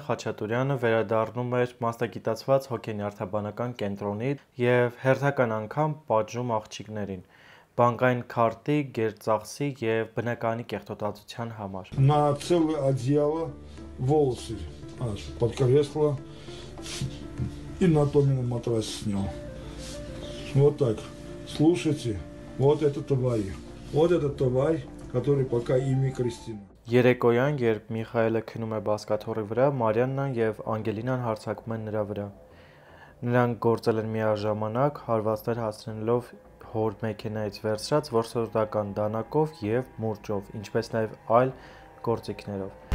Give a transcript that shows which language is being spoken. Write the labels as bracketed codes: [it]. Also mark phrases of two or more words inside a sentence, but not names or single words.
[hy] Խաչատուրյանը վերադառնում էր մասնագիտացված հոգենյարդաբանական կենտրոնի եւ հերթական անգամ պատժում աղջիկներին բանկային քարտի, գերծախսի եւ բնականի կեղտոտացության համար։ [ru] На целое одеяло волосы аж под кресло и на том матрас снял. Вот так. Слушайте, вот это тварь. Вот это тварь, который пока имя Кристина. [hy] Երեկոյան, երբ Միքայելը քնում է բազկաթոռի վրա, Մարիաննան եւ Անգելինան հարձակվում են նրա վրա։ Նրանք գործել են միաժամանակ, հարվածներ հասցնելով հոր մեքենայից վերցրած որսորդական դանակով եւ մուրճով, ինչպես նաեւ այլ գործիքներով։